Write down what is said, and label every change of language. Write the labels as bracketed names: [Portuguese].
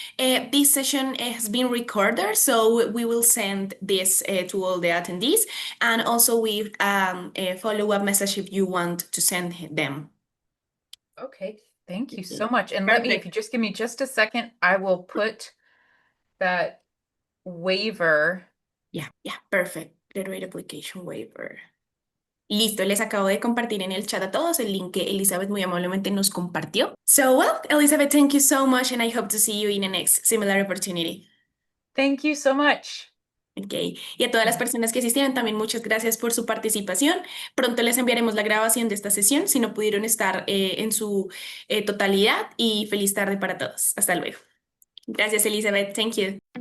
[English] This session has been recorded, so we will send this to all the attendees, and also we a follow-up message if you want to send them. Okay, thank you so much. And let me, if you just give me just a second, I will put that waiver. Yeah, perfect. The rate application waiver. [Spanish] Listo, les acabo de compartir en el chat a todos el link que Elizabeth muy amablemente nos compartió. [English] So, well, Elizabeth, thank you so much, and I hope to see you in the next similar opportunity. Thank you so much. [Spanish] Ok, y a todas las personas que asistieron también muchas gracias por su participación. Pronto les enviaremos la grabación de esta sesión si no pudieron estar en su totalidad y feliz tarde para todos. Hasta luego. Gracias, Elizabeth. [English] Thank you.